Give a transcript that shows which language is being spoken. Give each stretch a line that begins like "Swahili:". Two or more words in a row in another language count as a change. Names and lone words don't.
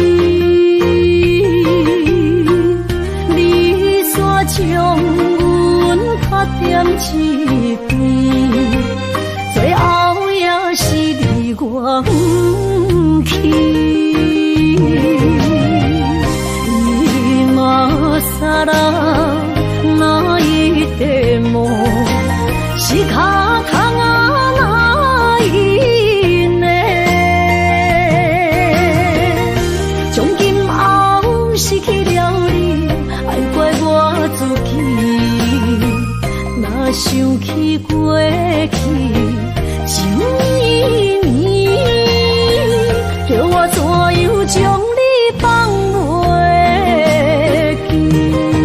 Min Nan Chinese: 你煞将阮拍点一边，最后也是离我不去。
Japanese: 今さら泣いても仕方がないね。
Min Nan Chinese: 从今后失去了你，爱怪我自己。若想起过去，像年年，叫我怎样将你放袂记？